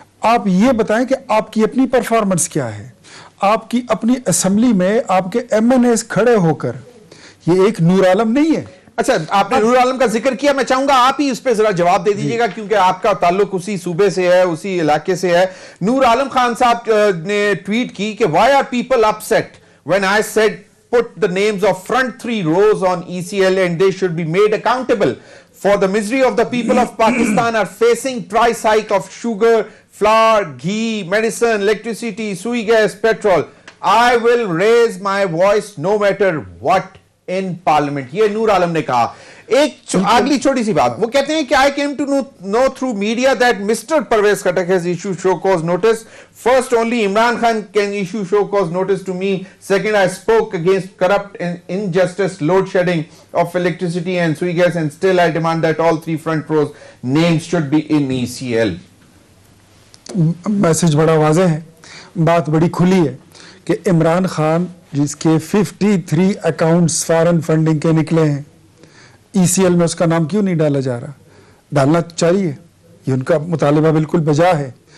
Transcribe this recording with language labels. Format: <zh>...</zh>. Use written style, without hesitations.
<ur>آپ یہ بتائیں کہ آپ کی اپنی پرفارمنس کیا ہے. آپ کی اپنی اسمبلی میں آپ کے ایم این ایز کھڑے ہو کر, یہ ایک نور عالم نہیں ہے. اچھا, آپ نے نور عالم کا ذکر کیا, میں چاہوں گا آپ ہی اس پہ ذرا جواب دے دیجیے گا, کیونکہ آپ کا تعلق اسی صوبے سے ہے, اسی علاقے سے ہے. نور عالم خان صاحب نے ٹویٹ کی کہ</ur> <en>why are people upset when I said put the names of front 3 rows on ECL and they should be made accountable for the misery of the people of Pakistan are facing price hike of sugar, flour, ghee, medicine, electricity, sui gas, petrol. I will raise my voice no matter what in parliament.</en> <ur>یہ نور عالم نے کہا. ایک اگلی چھوٹی سی بات, وہ کہتے ہیں کہ</ur> <en>I came to know through media that Mr. Parvez Khattak has issued show cause notice. First, only Imran Khan can issue show cause notice to me. Second, I spoke against corrupt and injustice, load shedding of electricity and sui gas, and still I demand that all 3 front rows names should be in ECL.</en> <ur>Message بڑا واضح ہے, بات بڑی کھلی ہے کہ عمران خان جس کے 53 اکاؤنٹس فارن فنڈنگ کے نکلے ہیں, ای سی ایل میں اس کا نام کیوں نہیں ڈالا جا رہا؟ ڈالنا چاہیے, یہ ان کا مطالبہ بالکل بجا ہے.</ur>